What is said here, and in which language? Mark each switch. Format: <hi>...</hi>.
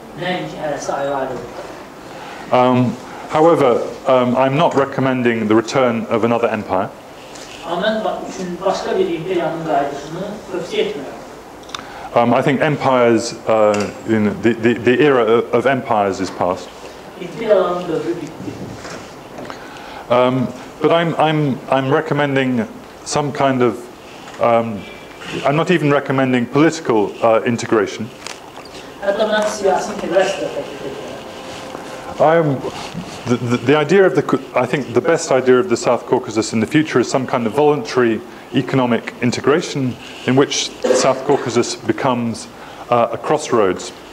<az>Nəinki hərəsi ayrı-ayrıdır.</az> <en>However, I'm not recommending the return of another empire.</en> <az>Mən üçün başqa bir imperiyanın qayıdışını tövsiyə etmirəm.</az> <en>I think empires, the era of empires is past.</en> <az>İmperiyaların dövrü bitdi.</az> <en>But I'm recommending some kind of, I'm not even recommending political integration.</en> <az>Hətta mən siyasi inteqrasiya təklif edirəm.</az> <en>The idea of I think the best idea of the South Caucasus in the future is some kind of voluntary economic integration in which the South Caucasus becomes a crossroads.</en>